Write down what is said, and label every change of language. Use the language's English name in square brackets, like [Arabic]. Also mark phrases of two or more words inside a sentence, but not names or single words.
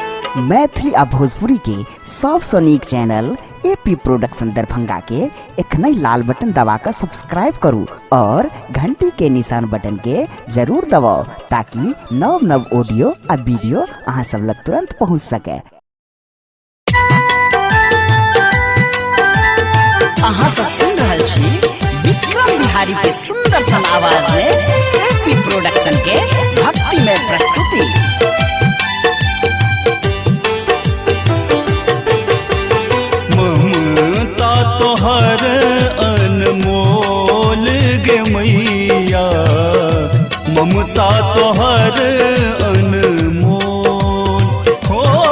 [Maithili] मैथिली आ भोजपुरी के सबसे नीक चैनल एपी प्रोडक्शन दरभंगा के एखनई लाल बटन दबाकर सब्सक्राइब करू और घंटी के निशान बटन के जरूर दबाओ ताकि नव नव ऑडियो आ वीडियो अहाँ सब लग तुरंत पहुंच सके। अहाँ सब सुन रहल छी विक्रम बिहारी के सुंदर सन आवाज में एपी प्रोडक्शन के भक्तिमय प्रस्तुति। ममता तोहर अनमोल गे मैया, ममता तोहर अनमोल हो,